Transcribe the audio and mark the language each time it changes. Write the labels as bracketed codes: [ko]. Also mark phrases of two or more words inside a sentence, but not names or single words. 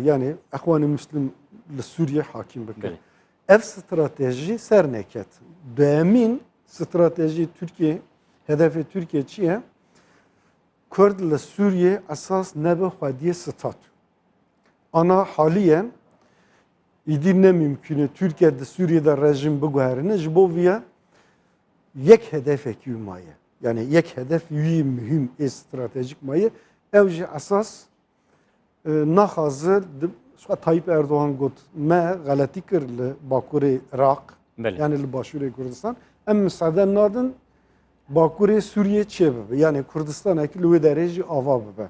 [ku] Yani Exwanê Müslim li Suriye hakîm bike. Ev strateji ser neket. Duyemîn strateji Türkiye, hedefi Türkiye çi ye? Kurd li Suriye esas nebe xwediyê statü. Ana haliyen îdî [tr] ne mümkün [ku] Türkiye de Suriye'de rejim biguherîne ji bo vî yek hedefekî maye. Yani yek hedef wî mühim stratejik maye. Ew jî esas naxwaze Tayyip Erdoğan got me galetî kir li Bakurê Iraq yani li Başûrê Kurdistan em misade nadin Bakurê Sûriye çê bibe yani Kurdistanekî li wê derê jî ava bibe.